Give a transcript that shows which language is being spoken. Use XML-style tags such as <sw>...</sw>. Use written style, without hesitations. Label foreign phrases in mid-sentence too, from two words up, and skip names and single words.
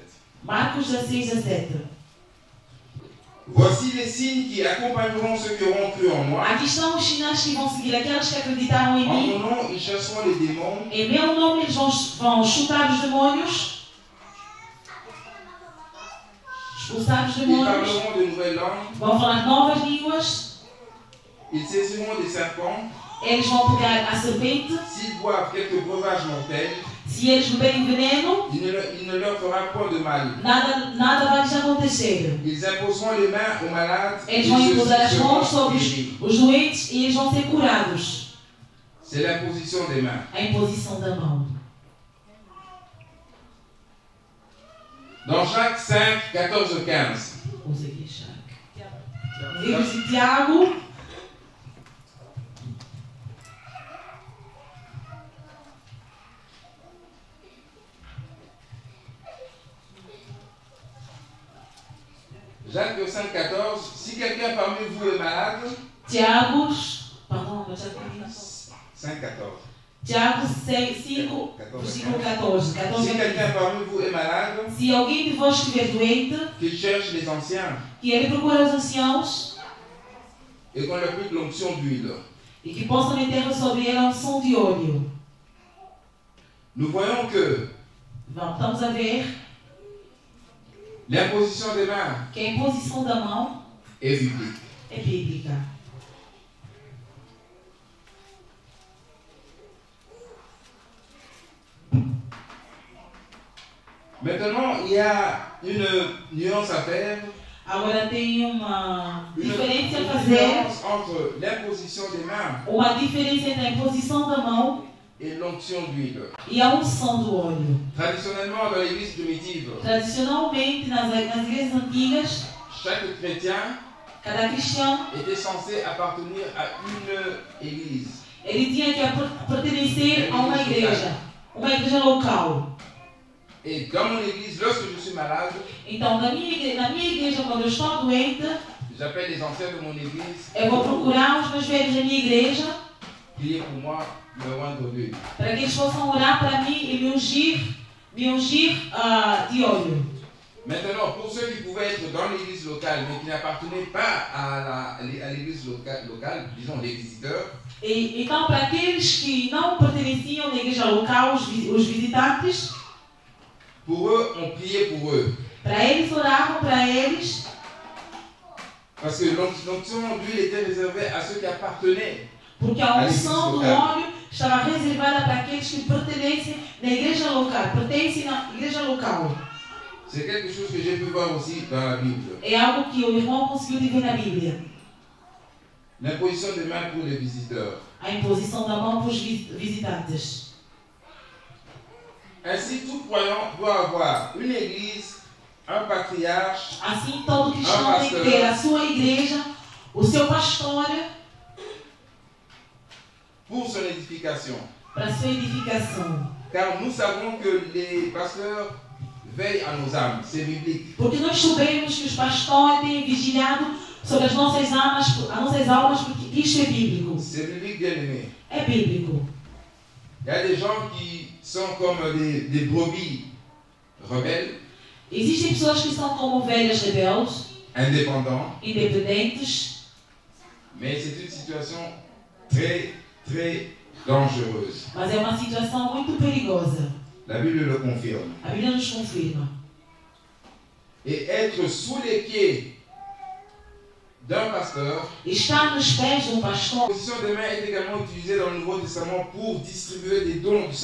<pt>Marcos 16, 17.</pt> <fr>Voici les signes qui accompagneront ceux qui auront cru en moi.</fr> <pt>Aqui estão os sinais que vão seguir aqueles que acreditaram em</pt> <fr>En</fr> <pt>mim.</pt> <fr>mon nom, ils chasseront les démons.</fr> <pt>Em meu nome eles vão chutar os demônios, expulsar os</pt> <fr>Ils</fr> <pt>demônios,</pt> <fr>parleront de nouvelles langues.</fr> <pt>vão falar novas línguas,</pt> <fr>Ils saisiront des serpents.</fr> <pt>eles vão pegar a serpente.</pt> <fr>S'ils boivent quelques breuvages mortels,</fr> <pt>Se eles beberem veneno,</pt> <fr>il ne leur fera point de mal.</fr> <pt>nada vai lhes acontecer.</pt> <fr>Ils imposeront les mains aux malades.</fr> <pt>Eles vão imposar as mãos sobre</pt> <fr>guéris.</fr> <pt>os doentes e eles vão ser curados.</pt> <fr>C'est l'imposition des mains.</fr> <pt>A imposição da mão.</pt> <fr>Dans Jacques 5, 14, 15.</fr> <pt>Vamos aqui, Jacques. Livros de Tiago.</pt> <fr>Jacques 5, 14. Si quelqu'un parmi vous est malade,</fr> <pt>Tiago. Pardon, mas já 5, 14. Tiago 5, versículo 14.</pt> <fr>Si quelqu'un parmi vous est malade,</fr> <pt>Se alguém de vós estiver doente,</pt> <fr>qu'il cherche les anciens</fr> <pt>que ele procure os anciãos</pt> <fr>et qu'on leur applique l'onction d'huile.</fr> <pt>e que possa meter sobre ele a unção de óleo.</pt> <fr>Nous voyons que</fr> <pt>Estamos a ver</pt> <fr>l'imposition des mains</fr> <pt>que a imposição da mão</pt> <fr>est biblique.</fr> <pt>é bíblica.</pt> <fr>Maintenant, il y a une nuance à faire.</fr> <pt>Agora tem uma</pt> <fr>Une</fr> <pt>diferença a fazer,</pt> <fr>différence entre l'imposition des mains</fr> <pt>uma diferença entre a imposição da mão</pt> <fr>et l'onction d'huile.</fr> <pt>e a unção do óleo.</pt> <fr>Traditionnellement, dans l'église primitive,</fr> <pt>Tradicionalmente, nas igrejas antigas,</pt> <fr>chaque chrétien</fr> <pt>cada cristão</pt> <fr>était censé appartenir à une église.</fr> <pt>ele tinha que pertencer a uma igreja local.</pt> <fr>Et dans mon église, lorsque je suis malade,</fr> <pt>Então, na minha igreja, quando eu estou doente,</pt> <fr>j'appelle les anciens de mon église,</fr> <pt>eu vou procurar os mais velhos da minha igreja</pt> <fr>prier pour moi, me rendre d'huile.</fr> <pt>para que eles possam orar para mim e me ungir de óleo.</pt> <fr>Maintenant, pour ceux qui pouvaient être dans l'église locale, mais qui n'appartenaient pas à l'église locale, disons les visiteurs,</fr> <pt>Então, para aqueles que não pertenciam à igreja local, os visitantes,</pt> <fr>pour eux, on priait pour eux.</fr> <pt>para eles oravam para eles,</pt> <fr>Parce que l'onction d'huile était réservée à ceux qui appartenaient.</fr> <pt>porque a unção do óleo estava reservada para aqueles que pertencem na igreja local.</pt> <fr>C'est quelque chose que j'ai pu voir aussi dans la Bible.</fr> <pt>É algo que o irmão conseguiu ver na Bíblia.</pt> <fr>L'imposition des mains pour les visiteurs.</fr> <pt>A imposição da mão para os visitantes.</pt> <fr>Ainsi, tout croyant doit avoir une église, un patriarche,</fr> <pt>Assim, todo cristão tem que ter a sua igreja, o seu pastor,</pt> <fr>pour son édification.</fr> <pt>para a sua edificação.</pt> <fr>Car nous savons que les pasteurs veillent à nos âmes. C'est biblique.</fr> <pt>Porque nós sabemos que os pastores têm vigilado sobre as nossas almas, porque isto é bíblico.</pt> <fr>C'est biblique, bien aimé.</fr> <pt>É bíblico.</pt> <fr>Il y a des gens qui sont comme des brebis rebelles,</fr> <pt>Existem pessoas que são como ovelhas rebeldes, independentes,</pt> <fr>mais c'est une situation très, très dangereuse.</fr> <pt>mas é uma situação muito perigosa.</pt> <fr>La Bible le confirme.</fr> <pt>A Bíblia nos confirma.</pt> <fr>Et être sous les pieds d'un pasteur,</fr> <pt>Estar nos pés de pastor.</pt> <fr>la position des mains est également utilisée dans le Nouveau Testament pour distribuer des dons du</fr>